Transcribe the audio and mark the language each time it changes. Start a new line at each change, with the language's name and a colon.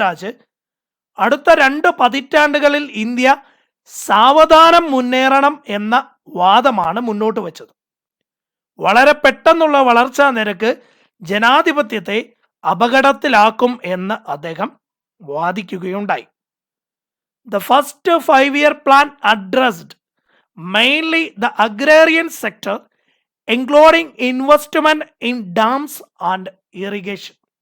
Malayalam: രാജ് അടുത്ത 2 പതിറ്റാണ്ടുകളിൽ ഇന്ത്യ സാവധാനം മുന്നേറണം എന്ന വാദമാണ് മുന്നോട്ട് വച്ചത്. വളരെ പെട്ടെന്നുള്ള വളർച്ചാ നിരക്ക് ജനാധിപത്യത്തെ അപകടത്തിലാക്കും എന്ന് അദ്ദേഹം വാദിക്കുകയുണ്ടായി.
English: The first 5-year plan addressed mainly the agrarian sector, including investment in dams and irrigation.